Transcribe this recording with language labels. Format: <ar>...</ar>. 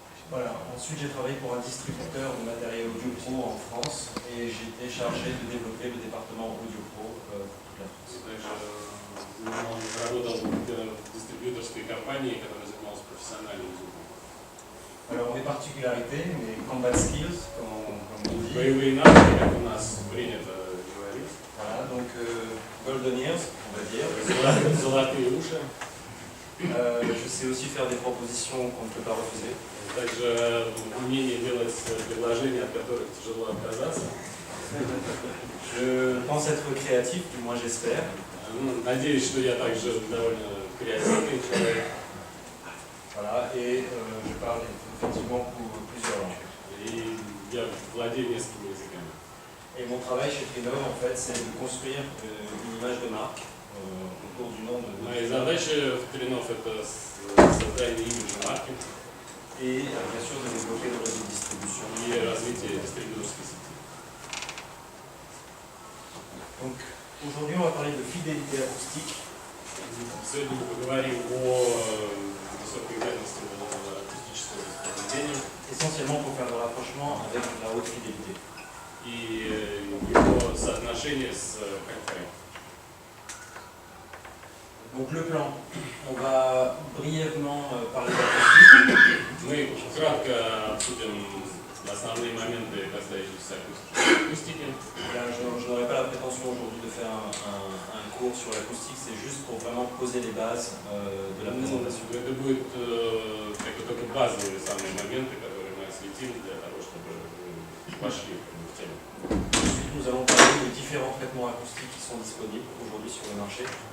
<fr>Voilà, ensuite j'ai travaillé pour un distributeur de matériel audio pro en France et j'étais chargé de développer le département audio pro pour toute la France.</fr> <ru>Работал в дистрибьюторской компании, которая занималась профессиональным звуком.</ru> <fr>Alors mes particularités, mes</fr> <en>combat skills,</en> <fr>comme on dit.</fr> <ru>Боевые навыки, как у нас принято говорить.</ru> <fr>Voilà, donc</fr> <en>golden ears,</en> <fr>on va dire.</fr> <ru>Золотые уши.</ru> <fr>Je sais aussi faire des propositions qu'on ne peut pas refuser.</fr> <ru>Также умение делать предложения, от которых тяжело отказаться.</ru> <fr>Je pense être créatif, du moins j'espère.</fr> <ru>Надеюсь, что я также довольно креативный человек.</ru> <fr>Voilà, et je parle effectivement plusieurs langues.</fr> <ru>И я владею несколькими языками.</ru> <fr>Et mon travail chez Freenove, en fait, c'est de construire une image de marque autour du nom de...</fr> <ru>Моя задача в Trina это создание имиджа марки.</ru> <fr>Et bien sûr de développer le réseau de distribution.</fr> <ru>И развитие дистрибьюторской сети.</ru> <fr>Donc aujourd'hui on va parler de fidélité acoustique.</fr> <ru>Сегодня мы поговорим о высокой дальности акустического произведения.</ru> <fr>Essentiellement pour faire le rapprochement avec la haute fidélité.</fr> <ru>И его соотношение с КФ.</ru> <fr>Donc le plan, on va brièvement parler d'acoustique.</fr> <ru>Мы кратко обсудим основные основные моменты, касающиеся акустики.</ru> <fr>Je n'aurais pas la prétention aujourd'hui de faire un cours sur l'acoustique, c'est juste pour vraiment poser les bases de la présentation.</fr> <ru>Это будут только базовые самые моменты, которые мы осветим для того, чтобы вы вошли в тему.</ru> <fr>Ensuite, nous allons parler des différents traitements acoustiques qui sont disponibles aujourd'hui sur le marché.</fr>